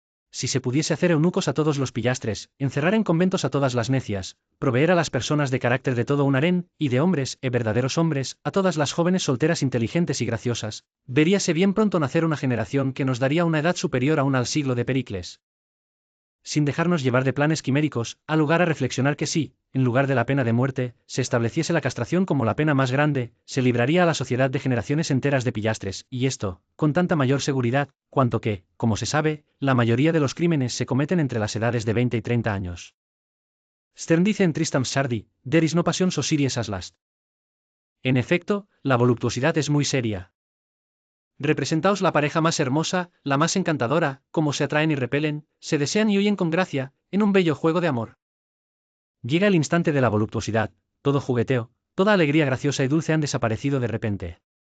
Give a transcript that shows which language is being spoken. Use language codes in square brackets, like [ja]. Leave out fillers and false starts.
[es] Si se pudiese hacer eunucos a todos los pillastres, encerrar en conventos a todas las necias, proveer a las personas de carácter de todo un harén, y de hombres, verdaderos hombres, a todas las jóvenes solteras inteligentes y graciosas, veríase bien pronto nacer una generación que nos daría una edad superior aún al siglo de Pericles. Sin dejarnos llevar de planes quiméricos, ha lugar a reflexionar que sí, en lugar de la pena de muerte, se estableciese la castración como la pena más grande, se libraría a la sociedad de generaciones enteras de pillastres, y esto, con tanta mayor seguridad, cuanto que, como se sabe, la mayoría de los crímenes se cometen entre las edades de 20 y 30 años. [en] Sterne [es] dice en [en] Tristram Shandy, "There is no passion so serious as lust". [es] En efecto, la voluptuosidad es muy seria. Representaos la pareja más hermosa, la más encantadora, cómo se atraen y repelen, se desean y huyen con gracia, en un bello juego de amor. Llega el instante de la voluptuosidad, todo jugueteo, toda alegría graciosa y dulce han desaparecido de repente.